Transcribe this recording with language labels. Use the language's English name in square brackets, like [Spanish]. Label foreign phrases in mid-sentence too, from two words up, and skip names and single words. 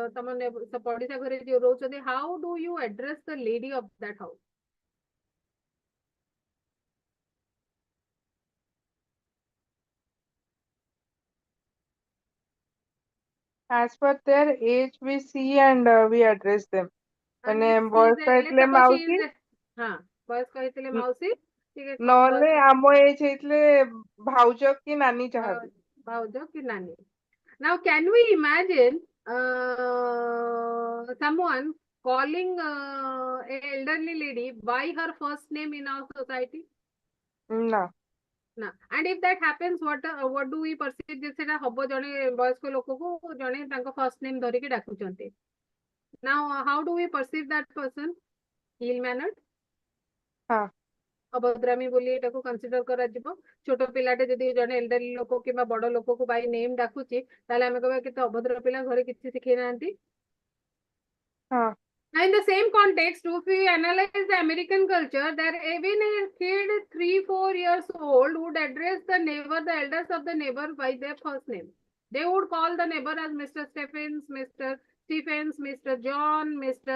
[English] How do you address the lady of that house? As per their age, we see and we address them. And [Odia] ମାନେ [English] if she [Odia] ବୟସ [English] is let's [Odia] ହେଇଥିଲେ [English] suppose she [Odia] ମାଉସୀ, is ବୟସ କହିଥିଲେ ମାଉସୀ ଟିକେ କମ ନହେଲେ ବୟସ ଆମ ଏଜ ହେଇଥିଲେ ଭାଉଜ କି ନାନୀ ଯାହାବି. ଭାଉଜ କି ନାନୀ. [English] Now, can we imagine someone calling a elderly lady by her first name in our society? [Odia] ନା. Na. [English] And if that happens, what do we perceive? [Odia] ଯେ ସେଟା ହବ ଜଣେ ବୟସ୍କ ଲୋକକୁ ଜଣେ ତାଙ୍କ [English] first name [Odia] ଧରିକି ଡାକୁଛନ୍ତି. [English] Now, how do we perceive that person? Ill mannered? [Odia] ହଁ. ଅଭଦ୍ରାମୀ ବୋଲି ଏଟାକୁ କନସିଡର କରାଯିବ. ଛୋଟ ପିଲାଟେ ଯଦି ଜଣେ ଏଲ୍ଡରଲି ଲୋକ କିମ୍ବା ବଡ ଲୋକକୁ [English] by name [Odia] ଡାକୁଛି, ତାହେଲେ ଆମେ କହିବା କେତେ ଅଭଦ୍ର ପିଲା, ଘରେ କିଛି ଶିଖେଇ ନାହାନ୍ତି. [English] Now, in the same context, if we analyze the American culture, there even a kid 3-4 years old would address the neighbor, the elders of the neighbor, by their first name. They would call the neighbor as Mr. Stephens, Mr. John, Mr.